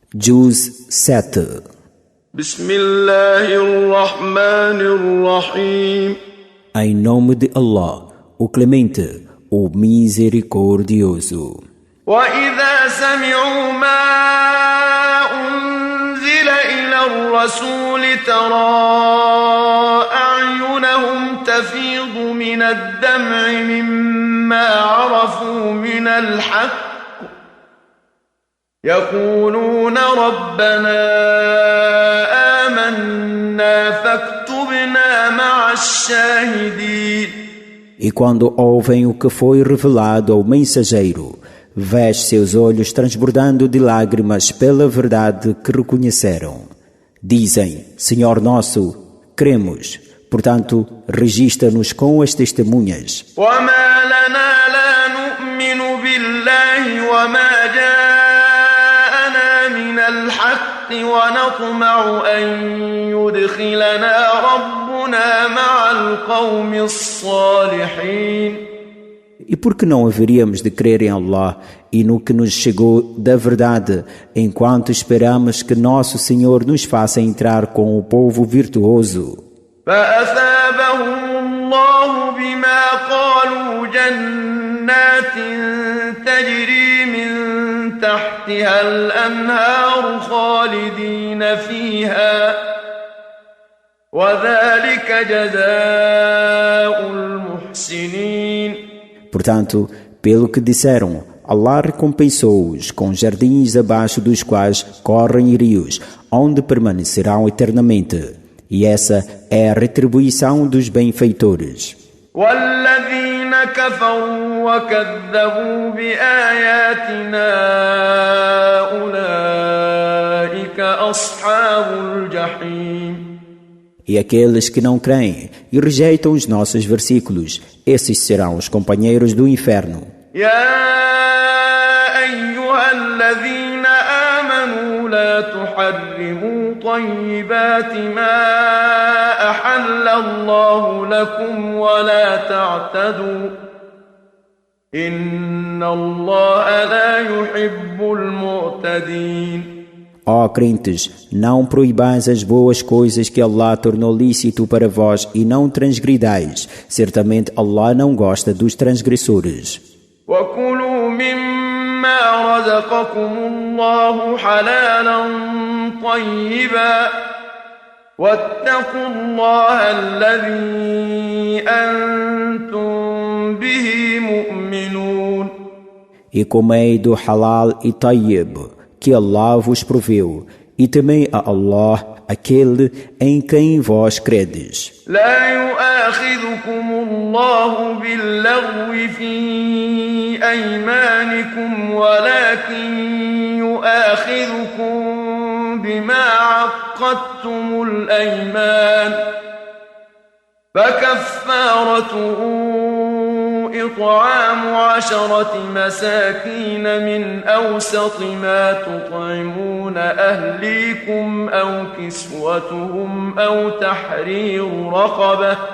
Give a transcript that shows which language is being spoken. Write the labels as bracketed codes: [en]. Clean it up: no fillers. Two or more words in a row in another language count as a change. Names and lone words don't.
[pt] Juz 7. [ar] بسم الله الرحمن الرحيم. [pt] Em nome de Allah, o Clemente, o Misericordioso. [ar] وَإِذَا سَمِعُوا مَا أُنزِلَ إِلَى الرَّسُولِ تَرَى أَعْيُنَهُمْ تَفِيضُ مِنَ الدَّمْعِ مِمَّا عَرَفُوا مِنَ الْحَقِّ يَقُولُونَ رَبَّنَا آمَنَّا فَاكْتُبْنَا مَعَ الشَّاهِدِينَ. [pt] E quando ouvem o que foi revelado ao mensageiro, vês seus olhos transbordando de lágrimas pela verdade que reconheceram. Dizem: Senhor nosso, cremos, portanto, registra-nos com as testemunhas. [ar] وَمَا لَنَا لَا نُؤْمِنُ بِاللَّهِ وَمَا جَاءَنَا مِنَ الْحَقِّ وَنَطْمَعُ أَن يُدْخِلَنَا رَبُّنَا مَعَ الْقَوْمِ الصَّالِحِينَ. [pt] E por que não haveríamos de crer em Allah e no que nos chegou da verdade, enquanto esperamos que nosso Senhor nos faça entrar com o povo virtuoso? [ar] فَأَثَابَهُمُ اللَّهُ بِمَا قَالُوا جَنَّاتٍ تَجْرِي مِن تَحْتِهَا الْأَنْهَارُ خَالِدِينَ فِيهَا وَذَلِكَ جَزَاءُ الْمُحْسِنِينَ. [pt] Portanto, pelo que disseram, Allah recompensou-os com jardins abaixo dos quais correm rios, onde permanecerão eternamente. E essa é a retribuição dos benfeitores. [ar] وَالَّذِينَ كَفَرُوا وَكَذَّبُوا بِآيَاتِنَا أُولَئِكَ أَصْحَابُ الْجَحِيمِ. [pt] E aqueles que não creem e rejeitam os nossos versículos, esses serão os companheiros do inferno. [ar] يَا أَيُّهَا الَّذِينَ آمَنُوا لَا تُحَرِّمُوا طَيِّبَاتِ مَا أَحَلَّ اللَّهُ لَكُمْ وَلَا تَعْتَدُوا إِنَّ اللَّهَ لَا يُحِبُّ الْمُعْتَدِينَ. [pt] Ó crentes, não proibais as boas coisas que Allah tornou lícito para vós e não transgridais. Certamente Allah não gosta dos transgressores. [ar] وَكُلُوا مِمَّا رَزَقَكُمُ اللَّهُ حَلَالًا طَيِّبًا وَاتَّقُوا اللَّهَ الَّذِي أَنْتُمْ بِهِ مُؤْمِنُونَ. [pt] E comei do halal e tayyib, que Allah vos proveu, e temei a Allah, aquele em quem vós credes. [ar] لا يؤاخذكم الله باللغو في أيمانكم ولكن يؤاخذكم بما عقدتم الأيمان فكفارته إطعام 10 مساكين من أوسط ما تطعمون أهليكم أو كسوتهم أو تحرير رقبة